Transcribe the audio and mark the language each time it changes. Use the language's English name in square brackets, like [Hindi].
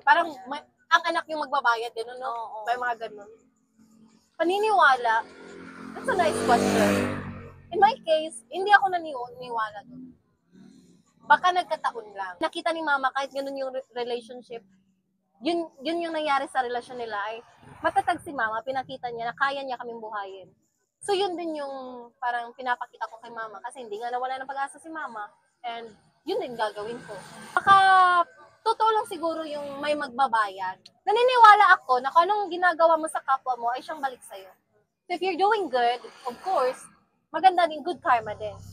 [Filipino] Parang ang anak yung magbabayad din, no? Oo. May mga ganun. [English] Paniniwala, that's a nice question. In my case, [Filipino] hindi ako naniniwala doon. Baka nagkataon lang. Nakita ni mama kahit ganun yung relationship, yun yung nangyari sa relasyon nila ay matatag si mama, pinakita niya na kaya niya kaming buhayin. So yun din yung parang pinapakita ko kay mama kasi hindi nga nawala ng pag-asa si mama and yun din gagawin ko. Baka totoo lang siguro yung may magbabayad. Naniniwala ako na kung anong ginagawa mo sa kapwa mo ay siyang balik sa'yo. [English] So if you're doing good, of course, [Filipino] maganda din, [English] good karma din.